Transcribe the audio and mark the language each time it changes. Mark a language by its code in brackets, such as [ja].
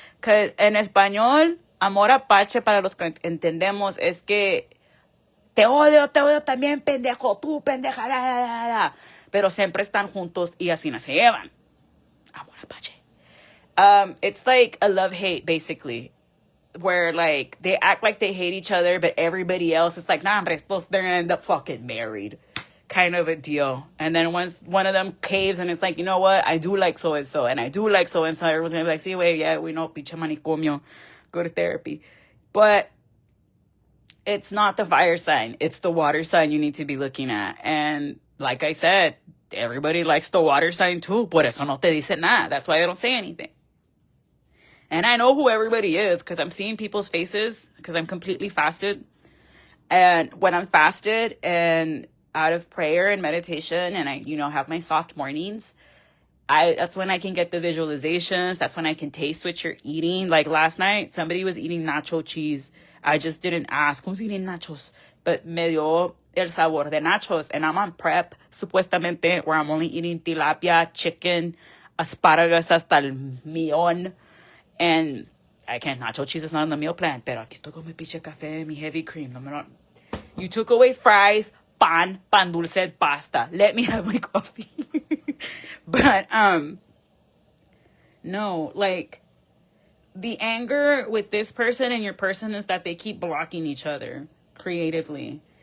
[en] Because [es] en español, amor apache, para los que entendemos, es que te odio también, pendejo, tú, pendeja, la, la, la, la. Pero siempre están juntos y así no se llevan. Amor apache. [en] It's like a love-hate, basically, where, like, they act like they hate each other, but everybody else is like, nah, hombre, they're gonna end up fucking married, kind of a deal. And then once one of them caves and it's like, you know what, I do like so-and-so, and I do like so-and-so, everyone's gonna be like, [es] sí, güey, [en] yeah, we know, [es] pinche manicomio, [en] go to therapy. But it's not the fire sign. It's the water sign you need to be looking at. And like I said, everybody likes the water sign too. [es] Por eso no te dice nada. [en] That's why they don't say anything. And I know who everybody is because I'm seeing people's faces because I'm completely fasted. And when I'm fasted and out of prayer and meditation and I, have my soft mornings, that's when I can get the visualizations. That's when I can taste what you're eating. Like last night, somebody was eating nacho cheese. I just didn't ask, who's eating nachos? [es] But me dio el sabor de nachos. [en] And I'm on prep, [es] supuestamente, [en] where I'm only eating tilapia, chicken, asparagus [es] hasta el millón. [en] And I can't, nacho cheese is not on the meal plan. [es] Pero aquí estoy con mi pinche café, mi [en] heavy cream. You took away fries, pan dulce, pasta. Let me have my coffee. But, no, like, the anger with this person and your person is that they keep blocking each other creatively.